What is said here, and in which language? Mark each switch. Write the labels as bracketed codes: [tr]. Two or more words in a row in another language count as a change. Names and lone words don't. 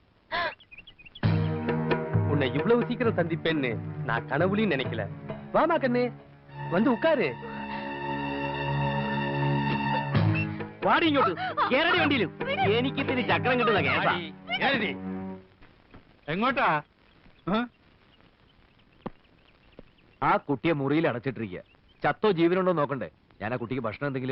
[ta] உன்னை இவ்வளவு சீக்கிரம் சந்திப்பேன்னு நான் கனவுலையும் நினைக்கல. வாமா கண்ணு, வந்து உட்காரு. [ml] വാടി ഇങ്ങോട്ട്. കേരള വണ്ടിയിലും എനിക്കിത്തിരി ചക്രം കിട്ടുന്ന കേസാ. എങ്ങോട്ടാ? ആ കുട്ടിയെ മുറിയിൽ അടച്ചിട്ടിരിക്കുക. ചത്തോ ജീവനുണ്ടോ നോക്കണ്ടേ? ഞാൻ ആ കുട്ടിക്ക് ഭക്ഷണം എന്തെങ്കിലും.